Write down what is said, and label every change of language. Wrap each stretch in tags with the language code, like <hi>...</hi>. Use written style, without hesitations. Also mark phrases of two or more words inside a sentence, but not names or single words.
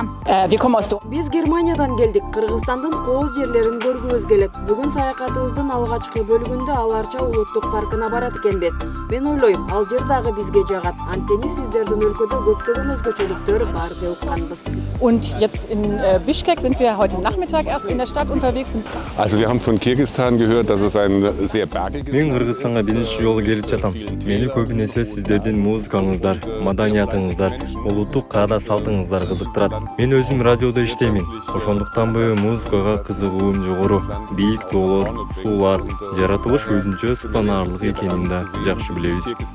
<ky>Биз Германиядан келдик. Кыргызстандын кооз жерлерин көргүбүз келет. Бүгүн саякатыбыздын алгачкы бөлүгүндө Аларча улуттук паркына барат экенбиз. Мен ойлойм, ал жер дагы бизге жагат. Анткени сиздердин өлкөдө көптөгөн өзгөчөлүктөр бар деп укканбыз.</ky> <de>Bishkek sind wir heute Nachmittag erst in der Stadt unterwegs. Also wir haben von Kirgisistan gehört, dass es ein sehr bergiges.</de> <ky>Мен Кыргызстанга биринчи жолу келип жатам. Мени көбүнесе сиздердин музыкаңыздар, маданиятыңыздар, улуттук каада салтыңыздар кызыктырат. Мен өзүм радиодо иштеймин. Ошондуктанбы музыкага кызыгуум жогору. Бийик тоолор, суулар, жаратылыш өзүнчө султанаарлык экенин да жакшы билебиз.</ky>